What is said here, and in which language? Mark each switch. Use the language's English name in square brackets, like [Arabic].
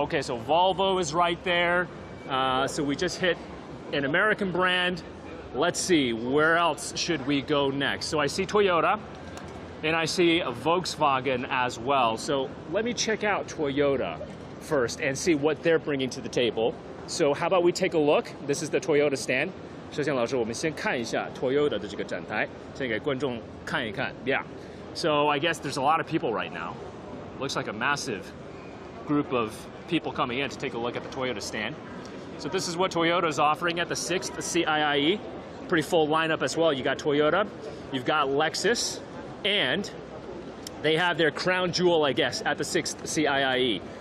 [English] Okay, so Volvo is right there. So we just hit an American brand. Let's see, where else should we go next? So I see Toyota, and I see Volkswagen as well. So let me check out Toyota first and see what they're bringing to the table. So how about we take a lock? This is the Toyota stand. [Chinese] 首先老师我们先看一下 Toyota 的这个展台，先给观众看一看。 [English] Yeah. So I guess there's a lot of people right now. Looks like a massive group of people coming in to take a look at the Toyota stand. So this is what Toyota is offering at the 6th CIIE. Pretty full lineup as well. You got Toyota, you've got Lexus, and they have their crown jewel, I guess, at the 6th CIIE.